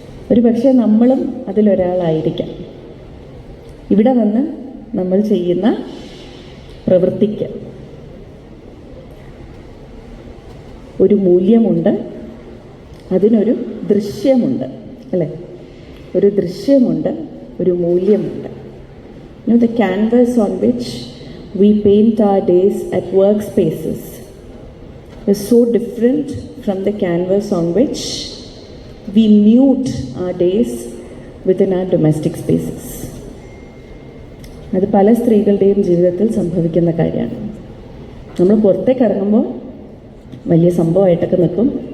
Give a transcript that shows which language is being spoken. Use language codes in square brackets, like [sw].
[ml] ഒരു പക്ഷേ നമ്മളും അതിലൊരാളായിരിക്കാം. ഇവിടെ വന്ന് നമ്മൾ ചെയ്യുന്ന പ്രവൃത്തിക്ക് ഒരു മൂല്യമുണ്ട്, അതിനൊരു ദൃശ്യമുണ്ട്, അല്ലേ? ഒരു ദൃശ്യമുണ്ട്, ഒരു മൂല്യമുണ്ട്. [en] The canvas on which we paint our days at workspaces is so different from the canvas on which we mute our days within our domestic spaces. [ml] അത് പല സ്ത്രീകളുടെയും ജീവിതത്തിൽ സംഭവിക്കുന്ന കാര്യമാണ്. നമ്മൾ പുറത്തേക്ക് ഇറങ്ങുമ്പോൾ വലിയ സംഭവമായിട്ടൊക്കെ നിൽക്കും.